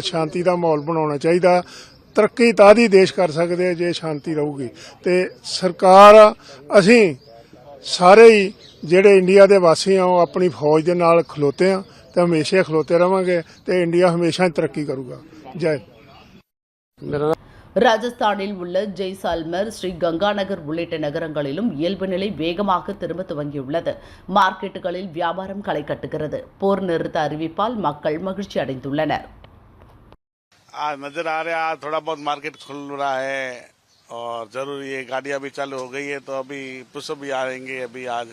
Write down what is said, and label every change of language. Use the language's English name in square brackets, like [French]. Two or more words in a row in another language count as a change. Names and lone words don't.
[Punjabi] ਸ਼ਾਂਤੀ ਦਾ ਮਾਹੌਲ ਬਣਾਉਣਾ ਚਾਹੀਦਾ। ਤਰੱਕੀ ਤਾਂ ਹੀ ਦੇਸ਼ ਕਰ ਸਕਦੇ ਆ ਜੇ ਸ਼ਾਂਤੀ ਰਹੂਗੀ ਤੇ ਸਰਕਾਰ, ਅਸੀਂ ਸਾਰੇ ਹੀ ਜਿਹੜੇ ਇੰਡੀਆ ਦੇ ਵਾਸੀ ਆ ਉਹ ਆਪਣੀ ਫੌਜ ਦੇ ਨਾਲ ਖਲੋਤੇ ਆ ਤੇ ਹਮੇਸ਼ਾ ਖਲੋਤੇ ਰਵਾਂਗੇ ਤੇ ਇੰਡੀਆ ਹਮੇਸ਼ਾ ਤਰੱਕੀ ਕਰੂਗਾ। ਜੈ। [Tamil] ராஜஸ்தானில் உள்ள ஜெய்சால்மர், ஸ்ரீ கங்காநகர் உள்ளிட்ட நகரங்களிலும் இயல்பு நிலை வேகமாக திரும்ப துவங்கியுள்ளது. மார்க்கெட்டுகளில் வியாபாரம் களை கட்டுகிறது. போர் நிறுத்த அறிவிப்பால் மக்கள் மகிழ்ச்சி அடைந்துள்ளனர். [Hindi] आज नजर आ रहा है थोड़ा बहुत मार्केट खुल रहा है और जरूर ये गाड़ियां भी चालू हो गई है, तो अभी पुष्प भी आएंगे अभी आज।